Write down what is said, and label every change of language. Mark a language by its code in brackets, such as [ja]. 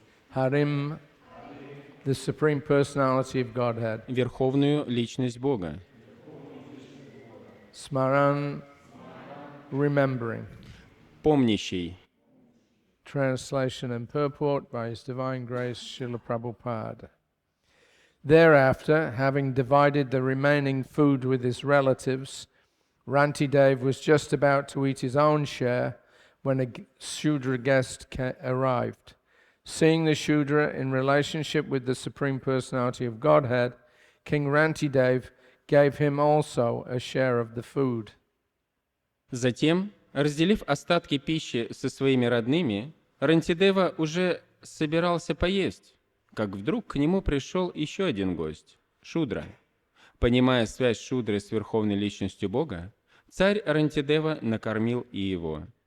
[en] Harim, the Supreme Personality of Godhead. [ru] Верховную личность Бога. [en] Smaran, remembering. [ru] Помнящий. [en] Translation and purport by His Divine Grace, Srila Prabhupada. Thereafter, having divided the remaining food with his relatives, Rantidev was just about to eat his own share when a Shudra guest arrived. Seeing the Shudra in relationship with the Supreme Personality of Godhead, King Rantidev gave him also a share of the food. [ru] Затем, разделив остатки пищи со своими родными, Рантидева уже собирался поесть, как вдруг к нему пришел еще один гость – Шудра. Понимая связь Шудры с Верховной Личностью Бога, царь Рантидева накормил и его.